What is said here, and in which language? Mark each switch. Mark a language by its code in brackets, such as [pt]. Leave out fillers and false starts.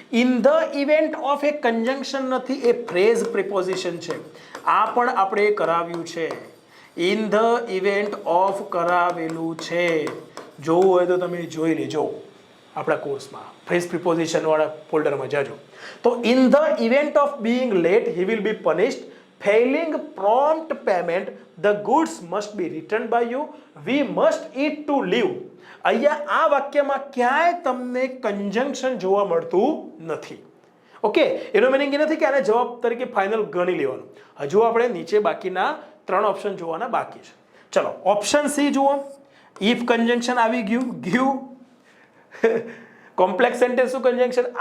[gu] In the event of એ કન્જંક્શન નથી, એ phrase preposition છે. આ પણ આપણે કરાવ્યું છે. ઇન ધ ઇવેન્ટ ઓફ કરાવેલું છે. જોવું હોય તો તમે જોઈ લેજો આપણા કોર્સમાં, ફ્રેઝ પ્રિપોઝિશન વાળા ફોલ્ડરમાં જાજો. [en] તો in the event of being late he will be punished. Failing prompt payment, the goods must be returned by you. We must eat to live. [gu] અહીંયા આ વાક્યમાં ક્યાંય તમને કન્જંક્શન જોવા મળતું નથી. ઓકે, એનો મીનિંગ એ નથી કે આને જવાબ તરીકે ફાઇનલ ગણી લેવાનું. હજુ આપણે નીચે બાકીના 3 ઓપ્શન જોવાના બાકી છે. ચલો, ઓપ્શન સી જુઓ. ઇફ કન્જંક્શન આવી ગયું. કોમ્પ્લેક્સ સેન્ટેન્સનું કન્જંક્શન.